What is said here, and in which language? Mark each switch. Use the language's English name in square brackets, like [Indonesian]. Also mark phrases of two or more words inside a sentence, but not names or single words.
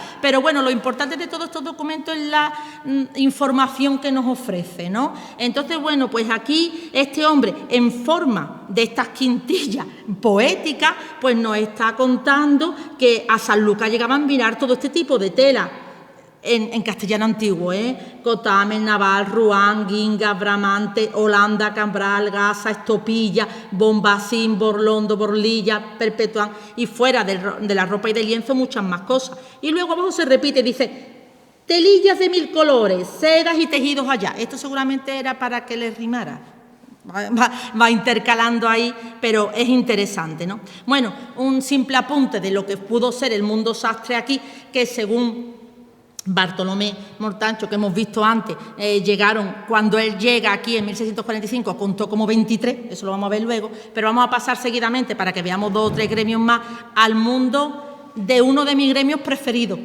[Spanish] Pero bueno, lo importante de todos estos documentos es la información que nos ofrece, ¿no? Entonces, bueno, pues aquí este hombre, en forma de estas quintillas poéticas, pues nos está contando que a Sanlúcar llegaban a mirar todo este tipo de tela. En castellano antiguo, Cotamen, Naval, Ruán, Guinga, Bramante, Holanda, Cambral, Gasa, Estopilla, Bombacín, Borlondo, Borlilla, Perpetuán, y fuera de la ropa y del lienzo muchas más cosas. Y luego abajo se repite, dice, telillas de 1000 colores, sedas y tejidos allá. Esto seguramente era para que les rimara. va intercalando ahí, pero es interesante, ¿no? Bueno, un simple apunte de lo que pudo ser el mundo sastre aquí, que según Bartolomé Mortancho, que hemos visto antes, llegaron, cuando él llega aquí en 1645, contó como 23, eso lo vamos a ver luego, pero vamos a pasar seguidamente para que veamos 2 o 3 gremios más, al mundo de uno de mis gremios preferidos.